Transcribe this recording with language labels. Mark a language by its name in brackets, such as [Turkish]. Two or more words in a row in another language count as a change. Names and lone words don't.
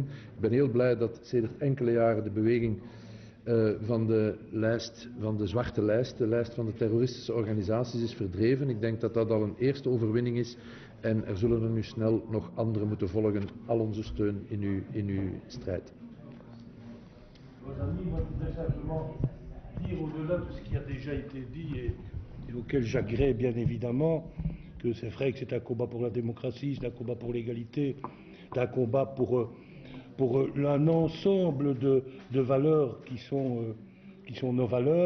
[Dutch] Ik ben heel blij dat sedert enkele jaren de beweging van de zwarte lijst, de lijst van de terroristische organisaties, is verdreven. Ik denk dat dat al een eerste overwinning is. En er zullen er nu snel nog andere moeten volgen. Al onze steun in uw strijd. [French] Dire au-delà de ce qui a déjà été dit et auquel j'agrée bien évidemment, que c'est vrai que c'est un combat pour la démocratie, c'est un combat pour l'égalité, c'est un combat pour un ensemble de valeurs qui sont nos valeurs.